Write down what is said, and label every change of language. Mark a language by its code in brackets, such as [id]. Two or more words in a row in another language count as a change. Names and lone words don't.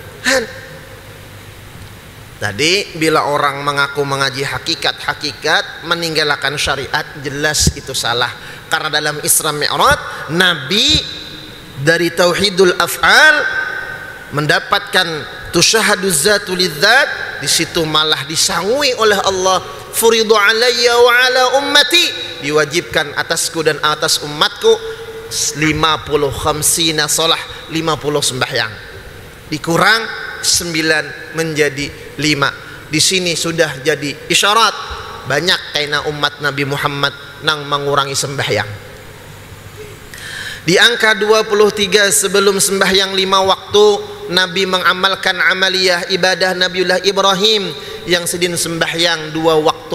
[bjn] Tadi bila orang mengaku mengaji hakikat meninggalkan syariat, jelas itu salah. Karena dalam Isra Mi'raj Nabi dari [ar] توحيد الأفعال [bjn] mendapatkan [ar] تشاهد ذات لذات, [bjn] di situ malah disangui oleh Allah, [ar] فرض علي وعلى أمتي, [bjn] diwajibkan atasku dan atas umatku 50 [ar] خمسين صلاة, [bjn] 50 sembahyang, dikurang 9 menjadi 5. Di sini sudah jadi isyarat banyak kaina umat Nabi Muhammad nang mengurangi sembahyang. Di angka 23 sebelum sembahyang 5 waktu Nabi mengamalkan amaliyah ibadah Nabiullah Ibrahim yang sedin sembahyang 2 waktu.